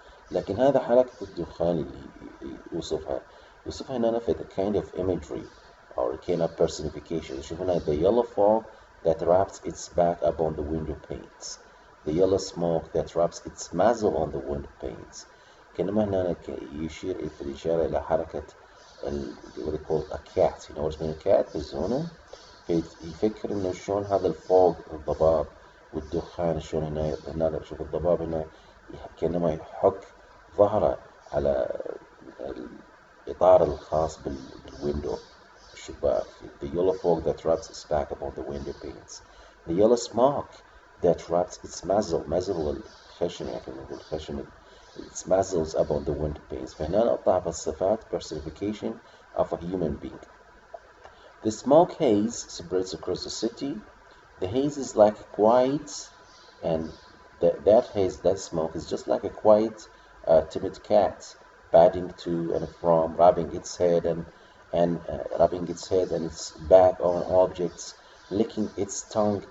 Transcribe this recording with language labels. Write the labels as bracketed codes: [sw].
[ar] لكن هذا حركة الدخان اللي يوصفها هنا في [en] a kind of imagery or a kind of personification. [ar] شوف هنا [en] the yellow fog that wraps its back upon the window panes, the yellow smoke that wraps its muzzle on the window panes. [ar] كأنما هنا يشير في الإشارة إلى حركة [en] what they call a cat. what's mean a cat is [ar] هنا يفكر إنه شلون هذا الفوق الضباب والدخان شلون هنا شوف الضباب هنا كأنما يحك ظهره على الإطار الخاص بالويندو الشباك. [en] The yellow fog that wraps its back upon the window panes, the yellow smoke that wraps its muzzle [ar] الخشن يعني نقول خشن [en] its muzzles upon the window panes. [ar] فهنا نقطع بالصفات [en] personification of a human being. The smoke haze spreads across the city. The haze is like a quiet, and that smoke is just like a quiet, timid cat padding to and from, rubbing its head and its back on objects, licking its tongue.